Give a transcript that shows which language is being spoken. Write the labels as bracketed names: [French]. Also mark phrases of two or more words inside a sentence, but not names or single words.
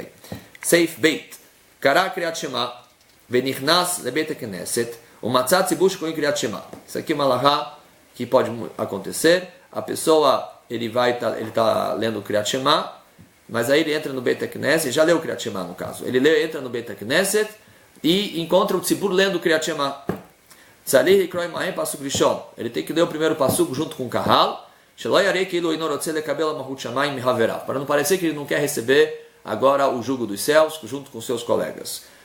[Hebrew] סעיף ב. קרא קריאת שמע ונכנס לבית הכנסת או מצא ציבור שקורים קריאת שמע. [Portuguese] Isso aqui é uma lahá que pode acontecer. A pessoa, ele está lendo o [Hebrew] קריאת שמע, [Portuguese] mas aí ele entra no [Hebrew] בית הכנסת, [Portuguese] já leu o [Hebrew] קריאת שמע [Portuguese] no caso. Ele entra no [Hebrew] בית הכנסת [Portuguese] e encontra o Tzibur lendo o [Hebrew] קריאת שמע. [Portuguese] Ele tem que ler o primeiro passuco junto com o Kahal, para não parecer que ele não quer receber agora o jugo dos céus junto com seus colegas.